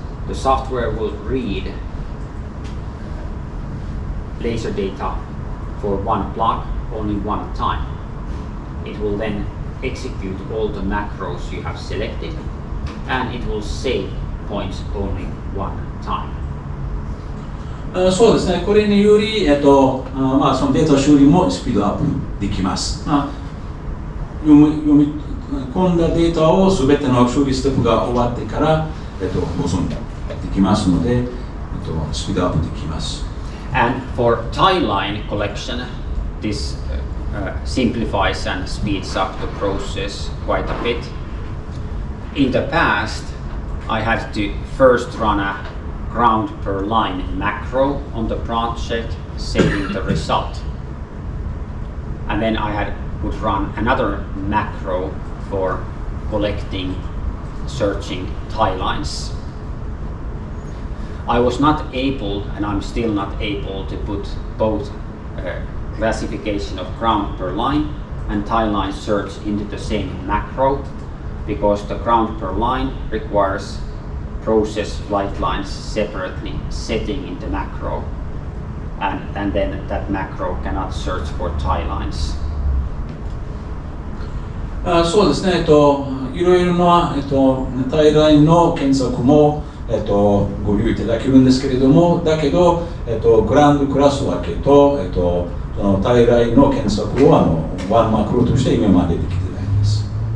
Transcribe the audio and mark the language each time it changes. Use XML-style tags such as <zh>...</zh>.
<en>The software will read laser data for one block only one time. It will then execute all the macros you have selected, and it will save points only one time.</en> <ja>そうですね、これにより、そのデータ処理もスピードアップできます。読み込んだデータをすべての処理ステップが終わってから、保存できますので、スピードアップできます。</ja> <en>And for timeline collection, this simplifies and speeds up the process quite a bit. In the past, I had to first run a ground per line macro on the project, saving the result. And then I would run another macro for collecting, searching tie lines. I was not able, and I'm still not able, to put both classification of ground per line and tie line search into the same macro, because the ground per line requires process flight lines separately setting in the macro, and then that macro cannot search for tie lines.</en> <ja>そうですね、いろいろな、タイラインの検索も、ご利用いただけるんですけれども、だけど、グランドクラス分けと、そのタイラインの検索をワンマクロとして今までできてないんです。</ja>